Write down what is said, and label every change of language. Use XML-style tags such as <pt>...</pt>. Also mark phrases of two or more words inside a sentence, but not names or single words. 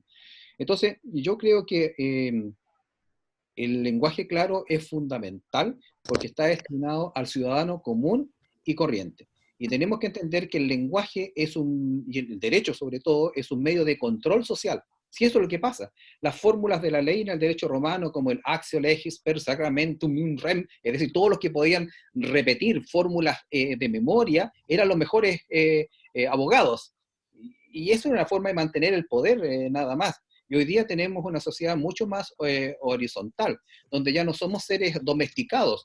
<es>Entonces, yo creo que el lenguaje claro es fundamental porque está destinado al ciudadano común y corriente. Y tenemos que entender que el lenguaje y el derecho sobre todo, es un medio de control social. Si eso es lo que pasa. Las fórmulas de la ley en el derecho romano, como el</es> <la>actio legis per sacramentum in rem,</la> <es>es decir, todos los que podían repetir fórmulas de memoria, eran los mejores abogados. Y eso es una forma de mantener el poder, nada más. Y hoy día tenemos una sociedad mucho más horizontal, donde ya no somos seres domesticados.</es>